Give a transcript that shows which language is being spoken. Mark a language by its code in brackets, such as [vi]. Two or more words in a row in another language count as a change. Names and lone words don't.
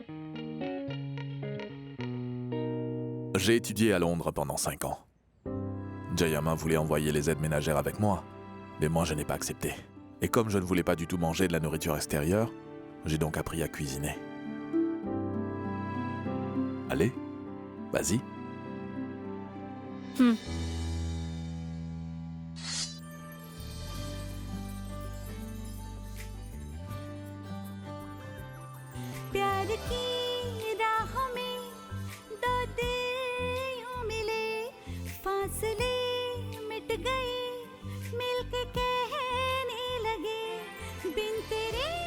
[fr] J'ai étudié à Londres pendant 5 ans. Jayama voulait envoyer les aides ménagères avec moi, mais moi je n'ai pas accepté. Et comme je ne voulais pas du tout manger de la nourriture extérieure, j'ai donc appris à cuisiner. Allez, vas-y. [hi] प्यार की राह में दो दिल यूं मिले, फासले मिट गए, मिलके कहने लगे, बिन तेरे